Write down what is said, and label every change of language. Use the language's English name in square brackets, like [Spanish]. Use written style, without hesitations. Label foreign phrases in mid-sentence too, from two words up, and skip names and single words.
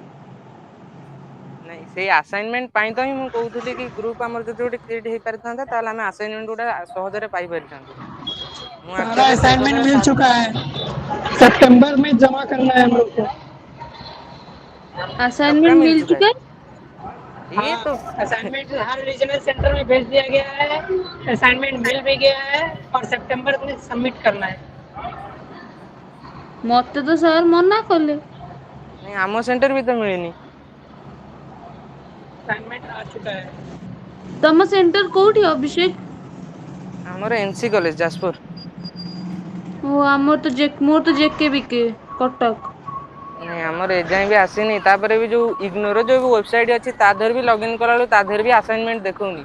[Odia] ନାଇଁ ସେଇ ଆସାଇନମେଣ୍ଟ ପାଇଁ ତ ହିଁ ମୁଁ କହୁଥିଲି କି ଗ୍ରୁପ ଆମର ଯଦି ଗୋଟେ କ୍ରିଏଟ ହେଇପାରିଥାନ୍ତା ତାହେଲେ ଆମେ ଆସାଇନମେଣ୍ଟ ଗୁଡା ସହଜରେ पाइପାରିଥାନ୍ତୁ। ମୁଁ [Hindi] सारा [Odia] ଆକ୍ଚୁଆଲି ସେଇ [Hindi] असाइनमेंट [Odia] କଥାରେ [Hindi] मिल [Odia] ସାର୍ [Hindi] चुका है, सितंबर में जमा करना है हम लोग को। सबका असाइनमेंट मिल मिल चुका चुका है? है ये तो हाँ, असाइनमेंट हर रीजनल सेंटर में भेज दिया गया है, असाइनमेंट मिल भी गया है और सितंबर में सबमिट करना है। [Odia] ମତେ ତ ସାର୍ ମନା କଲେ। ନାଇଁ ଆମ ସେଣ୍ଟର ବି ତ ମିଳିନି। [Hindi] असाइनमेंट आ चुका है। [Odia] ତମ ସେଣ୍ଟର କୋଉଠି ଅଭିଷେକ? ଆମର ଏନସି କଲେଜ ଯାଜପୁର। ଓ ମୋର ତ ଜେକେ ବିକେ କଟକ। ନାଇଁ ଆମର ଏଯାଏଁ ବି ଆସିନି, ତାପରେ ବି ଯୋଉ ଇଗ୍ନୋର ଯୋଉ ୱେବସାଇଟ୍ ଅଛି ତା ଦେହରେ ବି ଲଗ୍ଇନ୍ କଲାବେଳକୁ ତା ଦେହରେ ବି ଆସାଇନମେଣ୍ଟ ଦେଖଉନି।